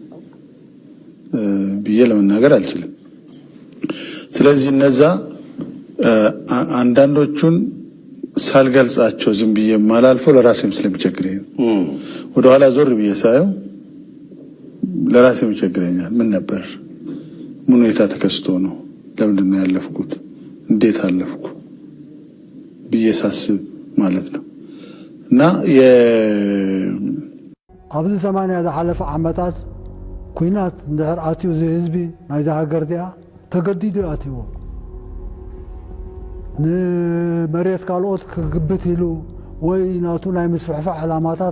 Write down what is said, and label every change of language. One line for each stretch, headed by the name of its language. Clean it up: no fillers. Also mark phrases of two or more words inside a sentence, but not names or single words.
Amharic: ብዬ ለመናገር አልችልም። ስለዚህ እነዛ አንዳንዶቹን ሳልገልጻቸው ዝም ብዬ ማላልፈው ለራሴም ስለሚቸግረኝ ወደ ኋላ ዞር ብዬ ሳየው ለራሴም ይቸግረኛል። ምን ነበር? ምን ሁኔታ ተከስቶ ነው? ለምንድን ነው ያለፍኩት? እንዴት አለፍኩ ብዬ ሳስብ ማለት ነው። እና
Tigrinya: ኣብዚ 80 ዝሓለፈ ዓመታት ኩናት እንድሕር ኣትዩ ህዝቢ ናይዛ ሃገር እዚኣ ተገዲዱ ኣትይዎ ንመሬት ካልኦት ክግብት ኢሉ ወይ ናቱ ናይ ምስፍሕፋሕ ዕላማታት